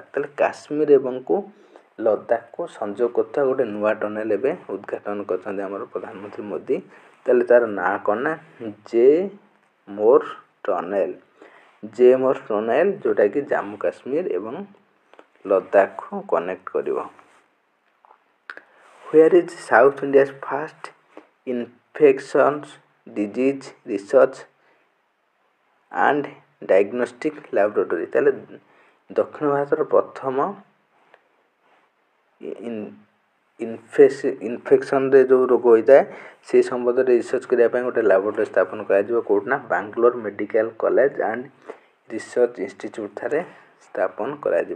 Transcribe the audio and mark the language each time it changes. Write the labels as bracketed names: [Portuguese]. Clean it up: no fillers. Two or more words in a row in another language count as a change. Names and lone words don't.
[Odia] ତାହେଲେ କାଶ୍ମୀର ଏବଂ ଲଦାଖକୁ ସଂଯୋଗ କରୁଥିବା ଗୋଟେ ନୂଆ ଟନେଲ୍ ଏବେ ଉଦ୍ଘାଟନ କରିଛନ୍ତି ଆମର ପ୍ରଧାନମନ୍ତ୍ରୀ ମୋଦି। ତାହେଲେ ତାର ନାଁ କ'ଣ ନା ଜେ ମୋର୍ ଟନେଲ୍, ଯେଉଁଟାକି ଜାମ୍ମୁ କାଶ୍ମୀର ଏବଂ ଲଦାଖକୁ କନେକ୍ଟ କରିବ। [English] Where is South India's first infectious disease research and diagnostic laboratory। [Odia] ତାହେଲେ ଦକ୍ଷିଣ ଭାରତର ପ୍ରଥମ ଇନଫେକ୍ସନରେ ଯେଉଁ ରୋଗ ହୋଇଥାଏ ସେହି ସମ୍ବନ୍ଧରେ ରିସର୍ଚ୍ଚ କରିବା ପାଇଁ ଗୋଟେ ଲାବୋରେଟୋରୀ ସ୍ଥାପନ କରାଯିବ। କେଉଁଠି ନା ବାଙ୍ଗାଲୋର ମେଡ଼ିକାଲ କଲେଜ ଆଣ୍ଡ ରିସର୍ଚ୍ଚ ଇନଷ୍ଟିଚ୍ୟୁଟ୍ ଠାରେ ସ୍ଥାପନ କରାଯିବ।